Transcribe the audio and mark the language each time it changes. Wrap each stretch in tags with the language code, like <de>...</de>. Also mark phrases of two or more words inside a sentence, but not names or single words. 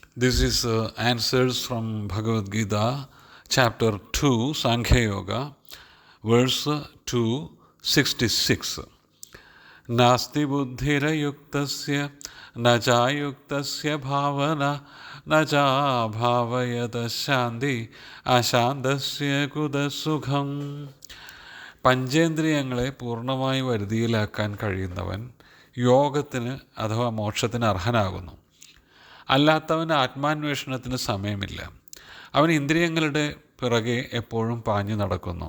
<en>This is Answers from Bh.Gita Chapter 2, Sankhya Yoga, verse 266.</en> <sa>नास्ति बुद्धिर युक्तस्य न च युक्तस्य भावना न च भावयत शान्ति अशान्तस्य कुतःसुखम्.</sa> <ml>പഞ്ചേന്ദ്രിയങ്ങളെ പൂർണ്ണമായി വരുതിയിലാക്കാൻ കഴിയുന്നവൻ യോഗത്തിന് അഥവാ മോക്ഷത്തിന് അർഹനാകുന്നു. അല്ലാത്തവന് ആത്മാന്വേഷണത്തിന് സമയമില്ല. അവൻ ഇന്ദ്രിയങ്ങളുടെ പിറകെ എപ്പോഴും പാഞ്ഞു നടക്കുന്നു.</ml>